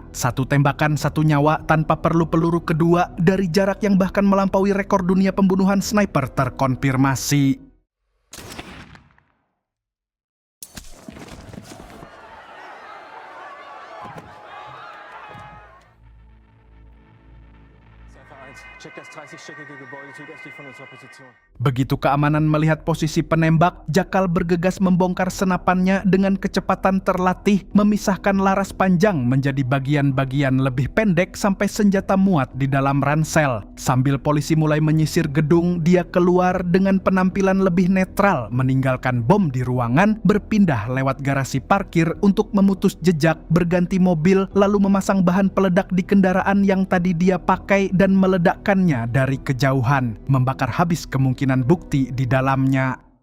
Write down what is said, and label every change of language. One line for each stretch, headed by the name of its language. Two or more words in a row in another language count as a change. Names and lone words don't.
Indonesian: Satu tembakan, satu nyawa tanpa perlu peluru kedua dari jarak yang bahkan melampaui rekor dunia pembunuhan sniper terkonfirmasi.
German: Check das 30-stöckige Gebäude südöstlich von unserer Position.
Indonesian: Begitu keamanan melihat posisi penembak, Jekyll bergegas membongkar senapannya dengan kecepatan terlatih, memisahkan laras panjang menjadi bagian-bagian lebih pendek sampai senjata muat di dalam ransel. Sambil polisi mulai menyisir gedung, dia keluar dengan penampilan lebih netral, meninggalkan bom di ruangan, berpindah lewat garasi parkir untuk memutus jejak, berganti mobil, lalu memasang bahan peledak di kendaraan yang tadi dia pakai dan meledakkannya dari kejauhan, membakar habis kemungkinan bukti di dalamnya.